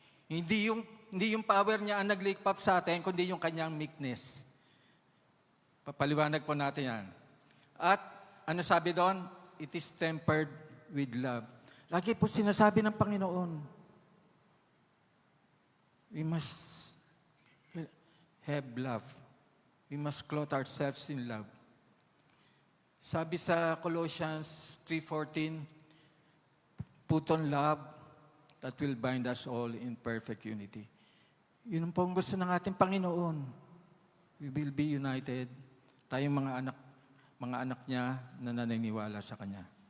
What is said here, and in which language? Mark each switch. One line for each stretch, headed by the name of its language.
Filipino: Hindi yung power niya ang nag-lift up sa atin, kundi yung kanyang meekness. Papaliwanag po natin yan. At ano sabi doon?
English: It is tempered with love.
Filipino: Lagi po sinasabi ng Panginoon,
English: we must have love. We must clothe ourselves in love.
Filipino: Sabi sa
English: Colossians 3:14, put on love that will bind us all in perfect unity.
Filipino: Yun po ang gusto ng ating Panginoon.
English: We will be united.
Filipino: Tayong mga anak niya na naniniwala sa Kanya.